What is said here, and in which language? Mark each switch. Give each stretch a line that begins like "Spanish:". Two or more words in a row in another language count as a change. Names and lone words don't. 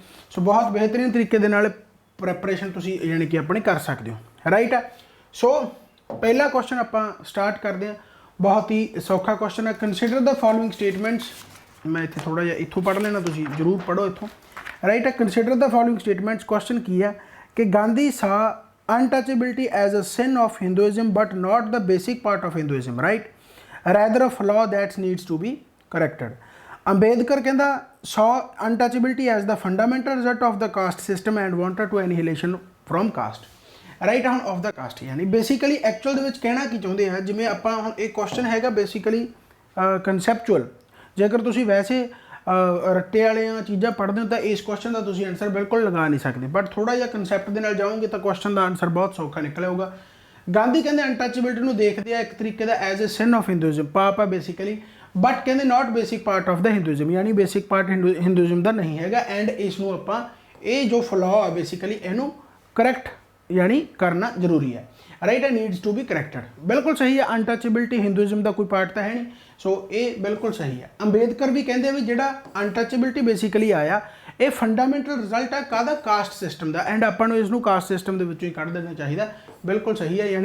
Punjabi: ਸੋ ਬਹੁਤ ਬਿਹਤਰੀਨ ਤਰੀਕੇ ਦੇ ਨਾਲ ਪ੍ਰੈਪਰੇਸ਼ਨ ਤੁਸੀਂ ਯਾਨੀ ਕਿ ਆਪਣੀ ਕਰ ਸਕਦੇ ਹੋ, ਰਾਈਟ ਹੈ। ਸੋ ਪਹਿਲਾ ਕੁਐਸਚਨ ਆਪਾਂ ਸਟਾਰਟ ਕਰਦੇ ਹਾਂ। ਬਹੁਤ ਹੀ ਸੌਖਾ ਕੁਐਸਚਨ ਹੈ।
English: consider the following statements.
Punjabi: ਮੈਂ ਇੱਥੇ ਥੋੜਾ ਜਿਹਾ ਇੱਥੋਂ ਪੜ੍ਹ ਲੈਣਾ, ਤੁਸੀਂ ਜ਼ਰੂਰ ਪੜ੍ਹੋ ਇੱਥੋਂ, ਰਾਈਟ ਹੈ।
English: consider the following statements.
Punjabi: ਕੁਐਸਚਨ ਕੀ ਹੈ ਕਿ ਗਾਂਧੀ ਸਾ
English: untouchability as a sin of Hinduism but not the basic part of Hinduism, right? Rather a flaw that needs to be corrected.
Punjabi: ਅੰਬੇਦਕਰ ਕਹਿੰਦਾ
English: saw untouchability as the fundamental result of the caste system and wanted to annihilation from caste, right?
Punjabi: ਹੁਣ
English: of the caste
Punjabi: ਯਾਨੀ
English: basically actual
Punjabi: ਦੇ ਵਿੱਚ ਕਹਿਣਾ ਕੀ ਚਾਹੁੰਦੇ ਆ। ਜਿਵੇਂ ਆਪਾਂ ਹੁਣ ਇਹ ਕੁਐਸਚਨ ਹੈਗਾ
English: basically conceptual.
Punjabi: ਜੇਕਰ ਤੁਸੀਂ ਵੈਸੇ ਰੱਟੇ ਵਾਲੀਆਂ ਚੀਜ਼ਾਂ ਪੜ੍ਹਦੇ ਹੋ ਤਾਂ ਇਸ ਕੁਐਸਚਨ ਦਾ ਤੁਸੀਂ ਆਨਸਰ ਬਿਲਕੁਲ ਲਗਾ ਨਹੀਂ ਸਕਦੇ, ਬਟ ਥੋੜਾ ਜਿਹਾ ਕਨਸੈਪਟ ਦੇ ਨਾਲ ਜਾਓਗੇ ਤਾਂ ਕੁਐਸਚਨ ਦਾ ਆਨਸਰ ਬਹੁਤ ਸੌਖਾ ਨਿਕਲ ਆਊਗਾ। ਗਾਂਧੀ ਕਹਿੰਦੇ ਅਨਟੱਚੇਬਿਲਟੀ ਨੂੰ ਦੇਖਦੇ ਆ ਇੱਕ ਤਰੀਕੇ ਦਾ
English: as a sin of Hinduism,
Punjabi: ਪਾਪ ਆ ਬੇਸਿਕਲੀ, ਬਟ ਕਹਿੰਦੇ
English: not basic part of the Hinduism,
Punjabi: ਯਾਨੀ
English: basic part
Punjabi: ਹਿੰਦੂਇਜ਼ਮ ਦਾ ਨਹੀਂ ਹੈਗਾ। ਐਂਡ ਇਸ ਨੂੰ ਆਪਾਂ ਇਹ ਜੋ ਫਲॉ ਆ ਬੇਸਿਕਲੀ ਇਹਨੂੰ ਕਰੈਕਟ
Hindi: यानी करना जरूरी है, राइट।
English: needs to be corrected,
Hindi: बिल्कुल सही है। अनटचेबिलिटी हिंदूइज्म का कोई पार्ट तो है नहीं, सो ये बिल्कुल सही है। अंबेडकर भी कहते भी जो अनटचेबिलिटी बेसिकली आया ये
English: fundamental result
Hindi: है कादा
English: caste system
Hindi: का, एंड अपन इसनों
English: caste system
Hindi: के विचों ही कढ़ देना चाहिए, बिल्कुल सही है।